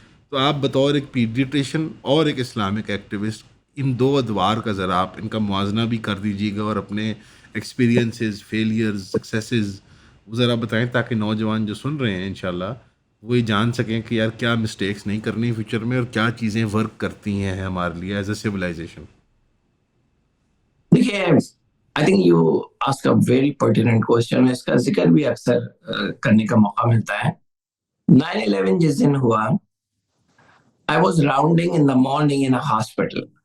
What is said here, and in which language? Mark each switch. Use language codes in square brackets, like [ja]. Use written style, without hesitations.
[ur] تو آپ بطور ایک پیڈیٹریشن اور ایک اسلامک ایکٹیوسٹ ان 2 ادوار کا ذرا آپ ان کا موازنہ بھی کر دیجیے گا، اور اپنے ایکسپیرینسز، فیلیئرز، سکسیسز ذرا بتائیں تاکہ نوجوان جو سن رہے ہیں انشاءاللہ وہ یہ جان سکیں کہ یار کیا مسٹیکس نہیں کرنی فیوچر میں، اور کیا چیزیں ورک کرتی ہیں ہمارے لیے [en] As a civilisation. [ur] دیکھیے، [en] I think you ask a very pertinent question. [ur] اس کا ذکر بھی اکثر کرنے کا موقع ملتا ہے. [en] 9/11 [ur] جس دن ہوا، [en] I was rounding in the morning in a hospital.